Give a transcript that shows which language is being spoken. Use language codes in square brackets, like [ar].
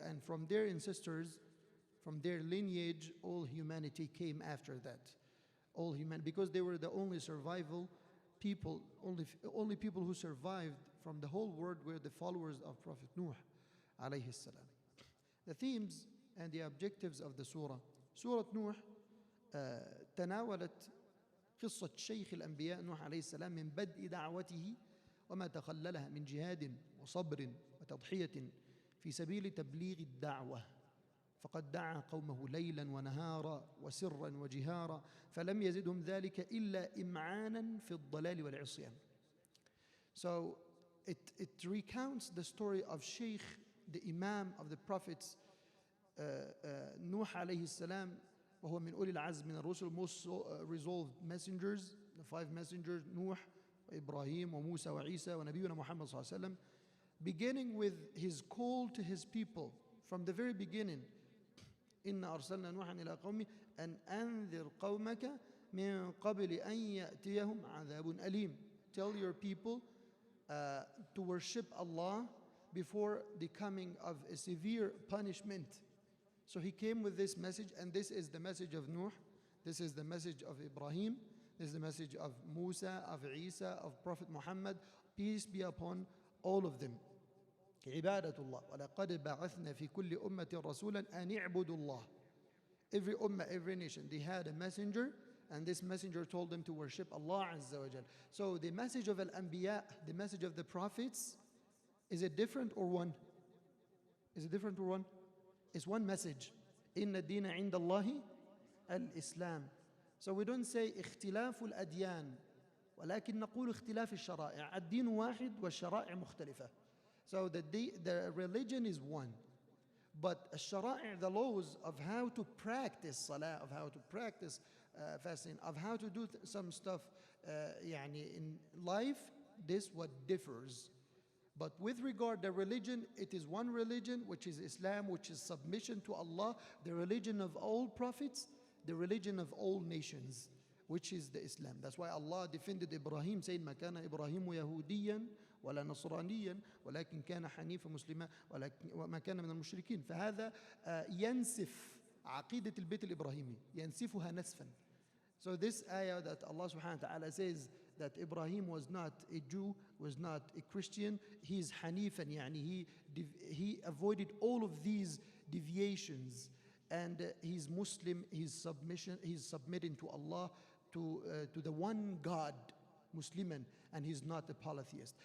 [en] And from their ancestors, from their lineage, all humanity came after that. All human, because they were the only survival people, only people who survived from the whole world were the followers of Prophet Nuh alayhi salam. The themes and the objectives of the surah. [ar] Surah Nuh تناولت قصة شيخ الأنبياء نوح عليه السلام من بدء دعوته وما تخللها من جهاد وصبر وتضحية في سبيل تبليغ الدعوة. فقد دعا قومه ليلا ونهارا وسرا وجهارا فلم يزدهم ذلك إلا إمعانا في الضلال والعصيان. [en] So it recounts the story of Shaykh, the Imam of the prophets, Nuh alayhi salam, [ar] وهو من أولي العزم من الرسل, [en] most resolved messengers, the 5 messengers, Nuh, Ibrahim, [ar] وموسى وعيسى ونبينا محمد صلى الله عليه وسلم, [en] beginning with his call to his people from the very beginning. [ar] إنا أرسلنا نوحا إلى قومه أن أنذر قومك من قبل أن يأتيهم عذاب أليم. [en] Tell your people to worship Allah before the coming of a severe punishment. So he came with this message, and this is the message of Nuh, this is the message of Ibrahim, this is the message of Musa, of Isa, of Prophet Muhammad, peace be upon all of them. [ar] عبادة الله ولقد بعثنا في كل أمة رسولا أن اعبدوا الله. [en] Every ummah, every nation, they had a messenger, and this messenger told them to worship Allah Azza wa Jal. So the message of Al-Anbiya, the message of the prophets, is it different or one? Is it different or one? It's one message. [ar] إن الدين عند الله الإسلام. [en] So we don't say [ar] اختلاف الأديان ولكن نقول اختلاف الشرائع. الدين واحد والشرائع مختلفة. [en] So the religion is one, but الشرائع, the laws of how to practice salah, of how to practice fasting, of how to do some stuff يعني in life, this what differs. But with regard to religion, it is one religion, which is Islam, which is submission to Allah, the religion of all prophets, the religion of all nations, which is the Islam. That's why Allah defended Ibrahim, saying, [ar] ما كان إبراهيم يهوديا ولا نصرانيا ولكن كان حنيفا مسلما وما كان من المشركين. فهذا ينسف عقيدة البيت الإبراهيمي، ينسفها نسفا. [en] So this ayah that Allah subhanahu wa ta'ala says that Ibrahim was not a Jew, was not a Christian, he is Hanifan, يعني he avoided all of these deviations, and he's Muslim, he's submitting to Allah, to the one God, Musliman, and he's not a polytheist.